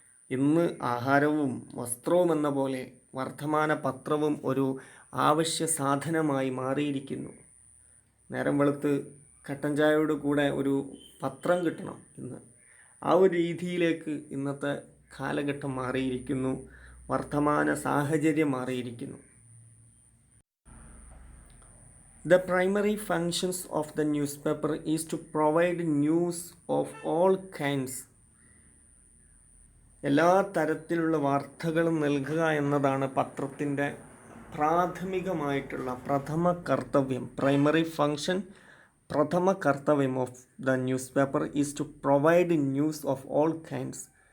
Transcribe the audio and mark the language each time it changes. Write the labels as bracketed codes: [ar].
[ml] ഇന്ന് ആഹാരവും വസ്ത്രവും എന്ന പോലെ വർത്തമാന പത്രവും ഒരു ആവശ്യ സാധനമായി മാറിയിരിക്കുന്നു. നേരം വെളുത്ത് കട്ടൻ ചായയോട് കൂടെ ഒരു പത്രം കിട്ടണം ഇന്ന്. ആ ഒരു രീതിയിലേക്ക് ഇന്നത്തെ കാലഘട്ടം മാറിയിരിക്കുന്നു, വർത്തമാന സാഹചര്യം മാറിയിരിക്കുന്നു. [en] The primary functions of the newspaper is to provide news of all kinds. [ml] എല്ലാ തരത്തിലുള്ള വാർത്തകളും നൽകുക എന്നതാണ് പത്രത്തിൻ്റെ പ്രാഥമികമായിട്ടുള്ള പ്രഥമ കർത്തവ്യം. [en] primary function, [ml] പ്രഥമ കർത്തവ്യം [en] Of the newspaper is to provide news of all kinds.